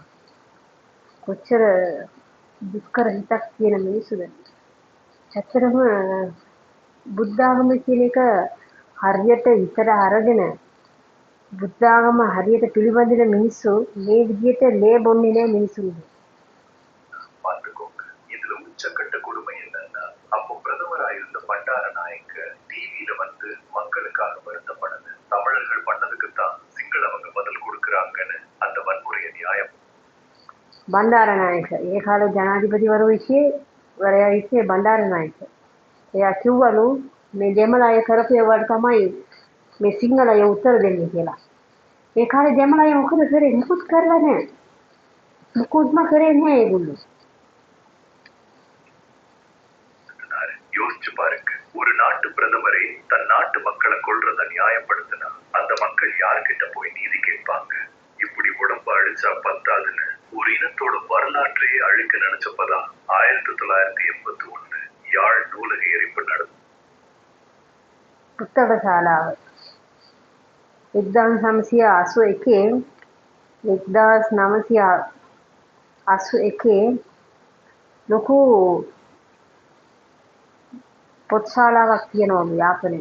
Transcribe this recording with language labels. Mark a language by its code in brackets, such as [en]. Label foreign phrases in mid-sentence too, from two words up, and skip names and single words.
[si] කොච්චර දුක්කර හිතක් තියෙන මිනිස්සුද? ඇත්තටම බුද්ධ ආගම කියන එක හරියට හිතට අරගෙන බුද්ධ ආගම හරියට පිළිපදින මිනිස්සු මේ විදිහට ලේ බොන්නේ නෑ මිනිස්සුන්ගේ. [ta] பார்த்துக்கோங்க. இதுல உச்சக்கட்ட கொடுமை என்னன்னா அப்போ பிரதமரா இருந்த பண்டார நாயக்க டிவியில வந்து மக்களுக்காக வருத்தப்படல. தமிழர்கள் பண்ணதுக்கு தான் சிங்களவங்க பதில் கொடுக்கறாங்கன்னு அந்த வன்முறையை நியாயம். [si] බණ්ඩාරනායක ඒ කාලේ ජනාධිපතිවරු හිටියේ බණ්ඩාරනායක. එයා කිව්වලු මේ දෙමළ අය කරපු ඒවාට තමයි මේ සිංහල අය උත්තර දෙන්නේ කියලා. ඒ කාලේ දෙමළ අය මොකද කරේ? මුකුත් කරලා නැහැ. මුකුත්ම කරේ නැහැ ඒගොල්ලෝ. [ta] யோசிச்சு பாருங்க. ஒரு நாட்டு பிரதமரே தன் நாட்டு மக்களை கொல்றத நியாயப்படுத்தினா அந்த மக்கள் யார்கிட்ட போய் நீதி கேட்பாங்க? இப்படி உடம்பு அழிச்சா பத்தாதுன்னு ஒரு இனத்தோட வரலாற்றையே அழிக்க நினைச்சப்பதான் 1981 யாழ் நூலக எரிப்பு நடந்தது. [si] පුස්තක ශාලාව 1981 ලොකු පොත් ශාලාවක් තියෙනවා යාපනයේ.